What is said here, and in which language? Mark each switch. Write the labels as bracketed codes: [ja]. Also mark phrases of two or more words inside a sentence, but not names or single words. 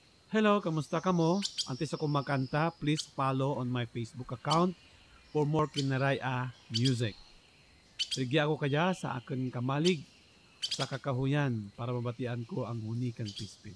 [krj] Hello, kamusta ka mo? Antes ako magkanta, [en] please follow on my Facebook account for more Kinaraya music. [krj] Rigya ako kaya sa akin kamalig sa kakahuyan para mabatian ko ang unikan pispis.